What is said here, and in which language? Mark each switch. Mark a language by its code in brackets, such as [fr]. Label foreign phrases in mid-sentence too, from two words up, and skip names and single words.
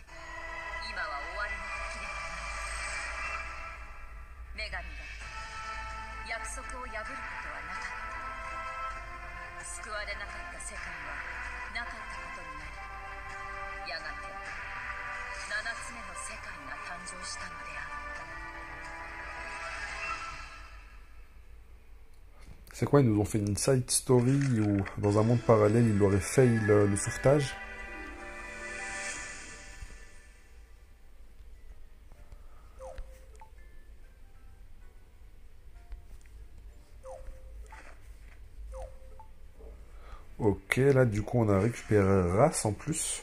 [ja] 今は終わりの時ではない。女神が約束を破ることはなかった。救われなかった世界はなかったことになり、やがて7つ目の世界が誕生したのである。 [fr] C'est quoi, ils nous ont fait une [en] side story [fr] où dans un monde parallèle il aurait fail le sauvetage? Ok, là du coup on a récupéré Ras en plus.